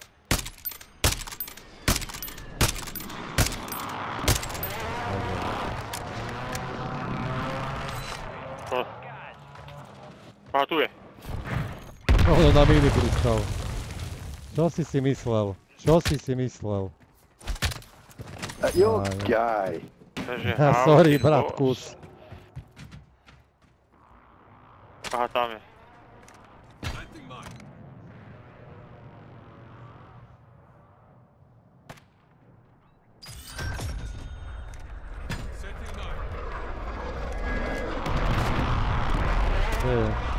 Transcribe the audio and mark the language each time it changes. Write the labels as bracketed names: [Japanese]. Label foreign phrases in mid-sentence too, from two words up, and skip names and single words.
[Slovak] A tu je. Ono na míny pristal. Čo si si myslel? Čo si si myslel? [English] You guy. Sorry, [Slovak] bratkus. Aha, tam je. Kde je?